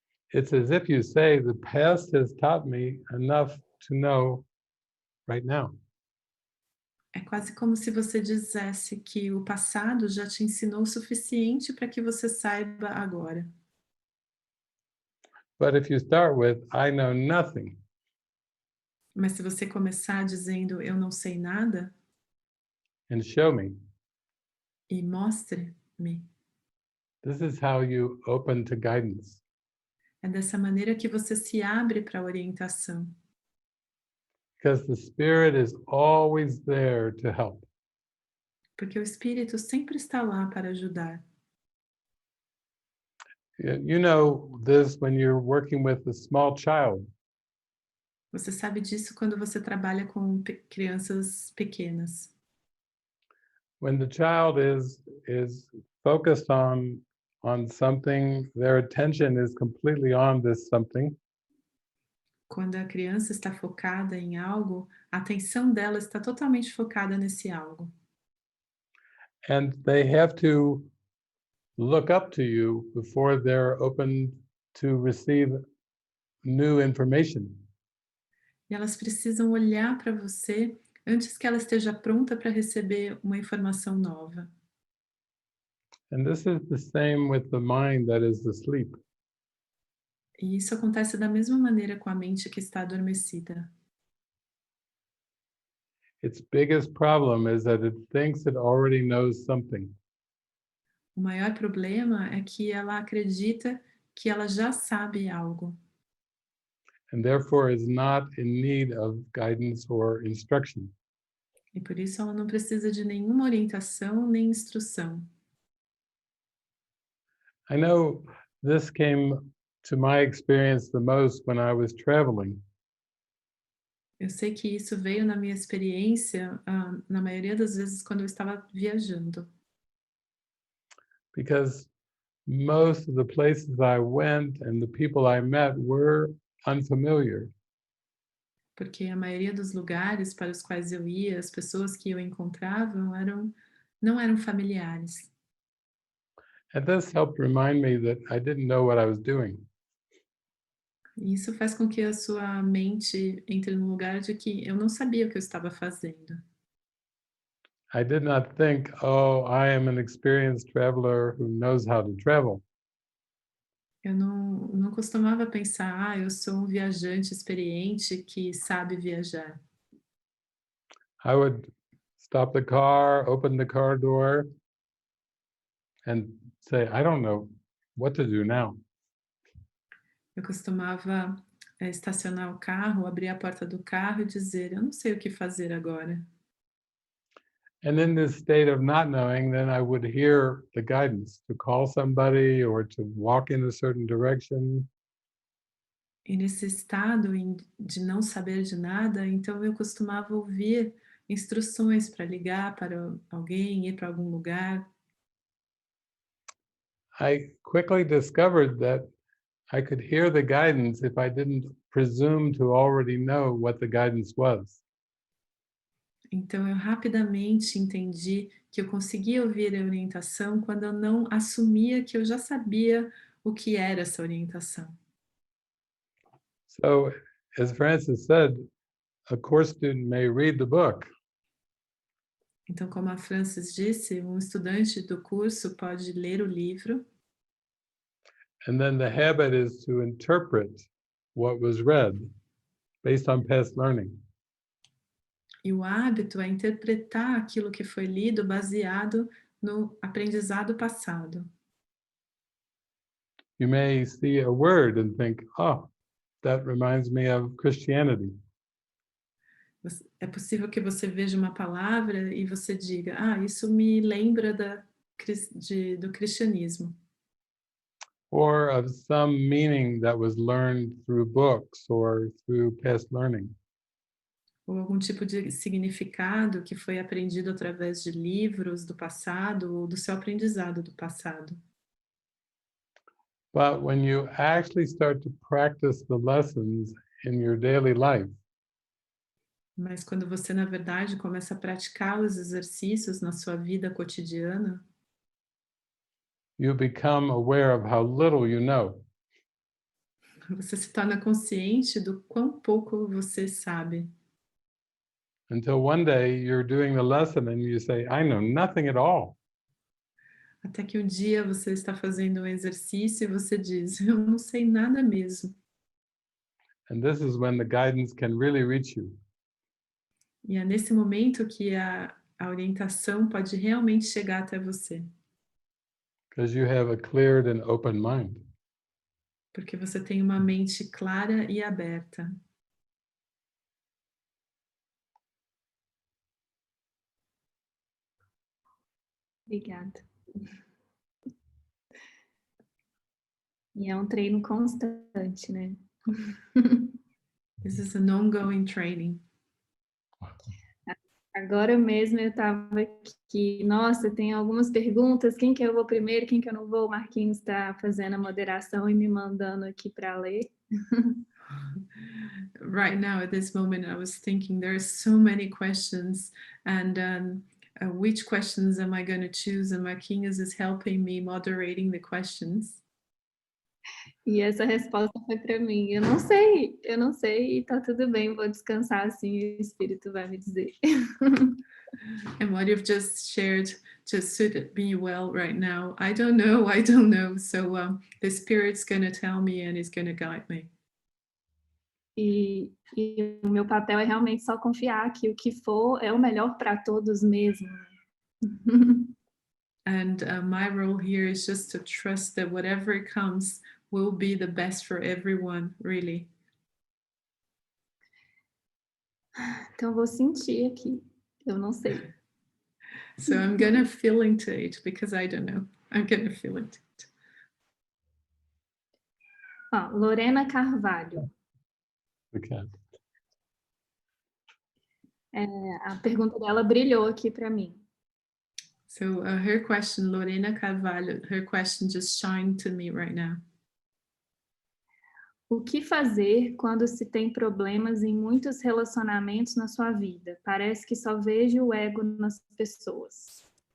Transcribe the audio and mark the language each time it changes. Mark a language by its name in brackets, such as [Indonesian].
[English] It's as if you say, the past has taught me enough to know right now. [Portuguese] É quase como se você dissesse que o passado já te ensinou o suficiente para que você saiba agora. [English] But if you start with, I know nothing, [Portuguese] Mas se você começar dizendo eu não sei nada [English] and show me, [Portuguese] e mostre-me, [English] this is how you open to guidance. [Portuguese] é dessa maneira que você se abre para a orientação. [English] Because the Spirit is always there to help. [Portuguese] Porque o Espírito sempre está lá para ajudar. [English] You know this when you're working with a small child. [Portuguese] Você sabe disso quando você trabalha com crianças pequenas. [English] When the child is focused on something, their attention is completely on this something. [Portuguese] Quando a criança está focada em algo, a atenção dela está totalmente focada nesse algo. [English] And they have to look up to you before they're open to receive new information. [Portuguese] E elas precisam olhar para você antes que ela esteja pronta para receber uma informação nova. [English] And this is the same with the mind that is asleep. [Portuguese] E isso acontece da mesma maneira com a mente que está adormecida. [English] Its biggest problem is that it thinks it already knows something. [Portuguese] O maior problema é que ela acredita que ela já sabe algo. [English] And therefore is not in need of guidance or instruction. [Portuguese] E por isso ela não precisa de nenhuma orientação nem instrução. [English] I know this came to my experience the most when I was traveling. [Portuguese] Eu sei que isso veio na minha experiência, na maioria das vezes quando eu estava viajando. [English] Because most of the places I went and the people I met were unfamiliar. [Portuguese] Porque a maioria dos lugares para os quais eu ia, as pessoas que eu encontrava não eram familiares. [English] And this helped remind me that I didn't know what I was doing. [Portuguese] E isso faz com que a sua mente entre num lugar de que eu não sabia o que eu estava fazendo. [English] I did not think, oh, I am an experienced traveler who knows how to travel. [Portuguese] Eu não costumava pensar, eu sou um viajante experiente que sabe viajar. [English] I would stop the car, open the car door, and say, I don't know what to do now. [Portuguese] Eu costumava estacionar o carro, abrir a porta do carro e dizer, eu não sei o que fazer agora. [English] And in this state of not knowing, then I would hear the guidance to call somebody or to walk in a certain direction. [Portuguese] E nesse estado de não saber de nada, então eu costumava ouvir instruções para ligar para alguém, ir para algum lugar. [English] I quickly discovered that I could hear the guidance if I didn't presume to already know what the guidance was. [Portuguese] Então eu rapidamente entendi que eu conseguia ouvir a orientação quando eu não assumia que eu já sabia o que era essa orientação. [English] So, as Francis said, a course student may read the book, [Portuguese] Então, como a Frances disse, um estudante do curso pode ler o livro [English] and then the habit is to interpret what was read based on past learning. [Portuguese] e o hábito é interpretar aquilo que foi lido baseado no aprendizado passado. [English] You may see a word and think, oh, that reminds me of Christianity. [Portuguese] É possível que você veja uma palavra e você diga, isso me lembra do cristianismo. [English] Or of some meaning that was learned through books or through past learning. [Portuguese] Ou algum tipo de significado que foi aprendido através de livros do passado ou do seu aprendizado do passado. [English] But when you actually start to practice the lessons in your daily life, [Portuguese] Mas quando você, na verdade, começa a praticar os exercícios na sua vida cotidiana, [English] you become aware of how little you know. [Portuguese] você se torna consciente do quão pouco você sabe. [English] Until one day you're doing the lesson and you say, I know nothing at all. [Portuguese] Até que um dia você está fazendo um exercício e você diz, eu não sei nada mesmo. [English] And this is when the guidance can really reach you. [Portuguese] E é nesse momento que a orientação pode realmente chegar até você. [English] Because you have a cleared and open mind. [Portuguese] Porque você tem uma mente clara e aberta. Obrigada. E é um treino constante, né? [English] This is an ongoing training. [Portuguese] Agora mesmo eu estava aqui, nossa, tem algumas perguntas, quem que eu vou primeiro, quem que eu não vou? O Marquinhos está fazendo a moderação e me mandando aqui para ler. [English] Right now, at this moment, I was thinking there are so many questions, and which questions am I going to choose? And Marquinhos is helping me moderating the questions. [Portuguese] E essa resposta foi para mim. Eu não sei, e tá tudo bem, vou descansar assim, e o Espírito vai me dizer. [English] And what you've just shared just suited me well right now. I don't know. So the Spirit's going to tell me and it's going to guide me. [Portuguese] E o meu papel é realmente só confiar que o que for é o melhor para todos mesmo. [English] And my role here is just to trust that whatever comes will be the best for everyone, really. [Portuguese] Então vou sentir aqui. Eu não sei. [English] So I'm gonna feel into it because I don't know. I'm gonna feel into it. Lorena Carvalho. Okay. [Portuguese] A pergunta dela brilhou aqui para mim. [English] So her question, Lorena Carvalho, her question just shined to me right now. [Portuguese] O que fazer quando se tem problemas em muitos relacionamentos na sua vida? Parece que só vejo o ego nas pessoas.